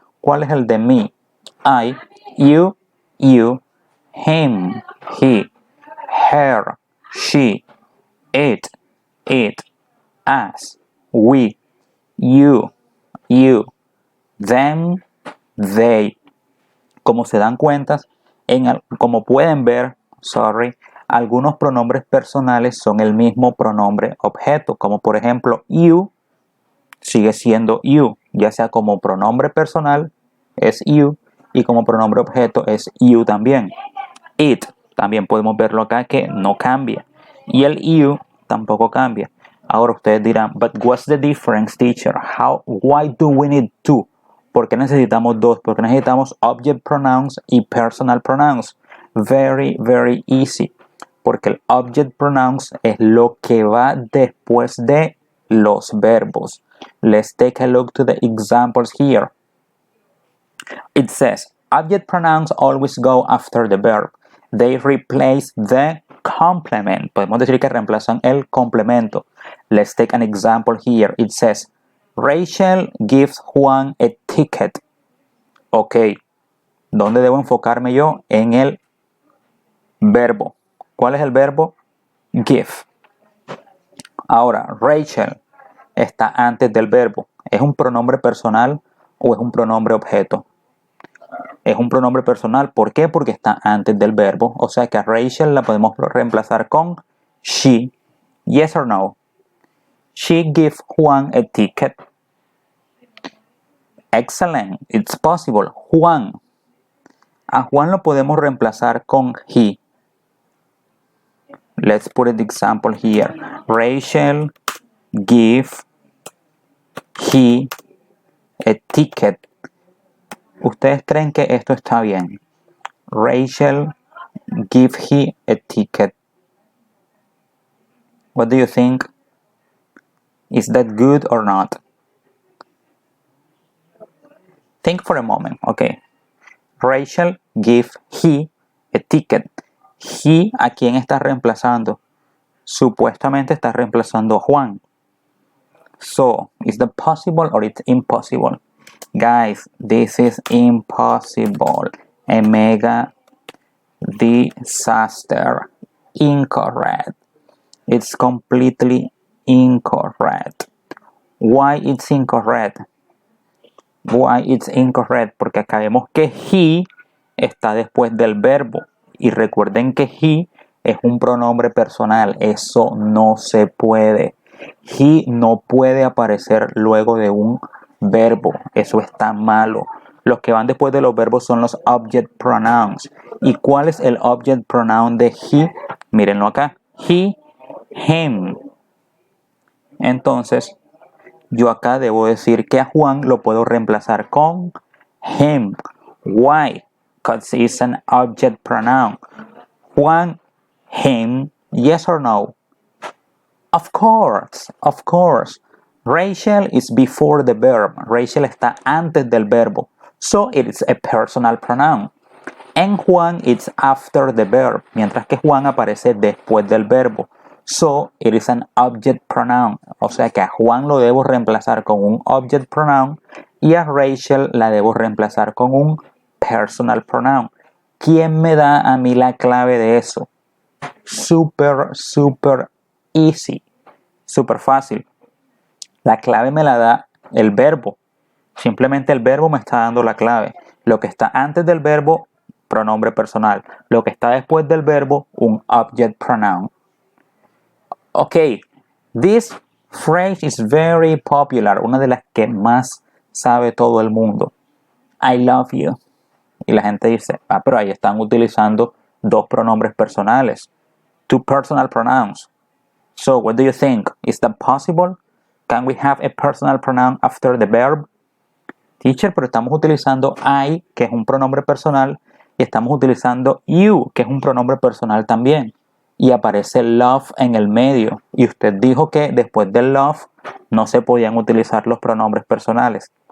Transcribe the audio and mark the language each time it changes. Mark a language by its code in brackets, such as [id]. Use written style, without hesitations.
[es] ¿Cuál es el de me? [en] I, you, him, he, her, she, it, us, we, you, them, they. [es] Como se dan cuenta, como pueden ver, algunos pronombres personales son el mismo pronombre objeto, como por ejemplo you sigue siendo you, ya sea como pronombre personal es you y como pronombre objeto es you también. It también podemos verlo acá que no cambia y el you tampoco cambia. Ahora ustedes dirán, [en] but what's the difference, teacher? Why do we need two? [es] ¿Por qué necesitamos dos? Porque necesitamos object pronouns y personal pronouns. [en] Very, very easy. [es] Porque el object pronouns es lo que va después de los verbos. [en] Let's take a look to the examples here. It says, object pronouns always go after the verb. They replace the complement. [es] Podemos decir que reemplazan el complemento. [en] Let's take an example here. It says, Rachel gives Juan a ticket. Ok. [es] ¿Dónde debo enfocarme yo? En el verbo. ¿Cuál es el verbo? Give. Ahora, Rachel está antes del verbo. ¿Es un pronombre personal o es un pronombre objeto? Es un pronombre personal. ¿Por qué? Porque está antes del verbo. O sea que a Rachel la podemos reemplazar con she. [en] Yes or no? She gives Juan a ticket. Excellent. It's possible. Juan. [es] A Juan lo podemos reemplazar con he. [en] Let's put an example here. Rachel give he a ticket. [es] ¿Ustedes creen que esto está bien? [en] Rachel give he a ticket. What do you think? Is that good or not? Think for a moment. Okay. Rachel give he a ticket. [es] He, ¿a quién está reemplazando? Supuestamente está reemplazando a Juan. [en] So, is that possible or it's impossible? Guys, this is impossible. A mega disaster. Incorrect. It's completely incorrect. Why it's incorrect? Why it's incorrect? [es] Porque acá vemos que he está después del verbo. Y recuerden que he es un pronombre personal. Eso no se puede. He no puede aparecer luego de un verbo. Eso está malo. Los que van después de los verbos son los object pronouns. ¿Y cuál es el object pronoun de he? Mírenlo acá. He, him. Entonces, yo acá debo decir que a Juan lo puedo reemplazar con him. [en] Why? Because it's an object pronoun. Juan, him, yes or no? Of course, of course. Rachel is before the verb. [es] Rachel está antes del verbo. [en] So it is a personal pronoun. And Juan it's after the verb. [es] Mientras que Juan aparece después del verbo. [en] So it is an object pronoun. [es] O sea que a Juan lo debo reemplazar con un object pronoun y a Rachel la debo reemplazar con un personal pronoun. ¿Quién me da a mí la clave de eso? [en] Super easy. [es] Súper fácil. La clave me la da el verbo. Simplemente el verbo me está dando la clave. Lo que está antes del verbo, pronombre personal. Lo que está después del verbo, un object pronoun. [en] Ok, this phrase is very popular. [es] Una de las que más sabe todo el mundo. [en] I love you. [es] Y la gente dice, pero ahí están utilizando dos pronombres personales. [en] Two personal pronouns. So, what do you think? Is that possible? Can we have a personal pronoun after the verb? [es] Teacher, pero estamos utilizando I, que es un pronombre personal, y estamos utilizando you, que es un pronombre personal también. Y aparece love en el medio. Y usted dijo que después del love no se podían utilizar los pronombres personales.